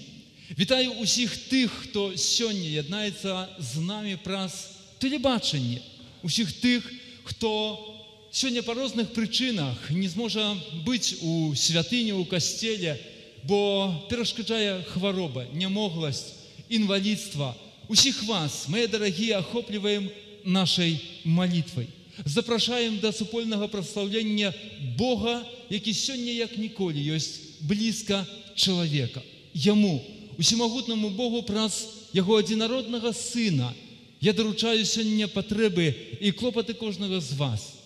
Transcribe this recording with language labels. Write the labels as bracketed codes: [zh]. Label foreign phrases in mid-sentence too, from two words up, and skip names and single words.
[be] Вітаю усіх тых, хто сёння яднаецца з намі праз тэлебачанне, усіх тых, хто сёння па розных прычынах не зможа быць у святыні, у касцеле, бо перашкаджае хвароба, нямогласць, инвалидства. Усіх вас, [ru] мои дорогие, [be] охопліваем [ru] нашей молитвой. [be] Запрашаем до супольного прославлення Бога, які сёння як ніколі ёсць блізка чалавека. Яму, усемагутнаму Богу, праз Яго адзінароднага Сына я даручаю сёння патрэбы і клопаты кожнага з вас.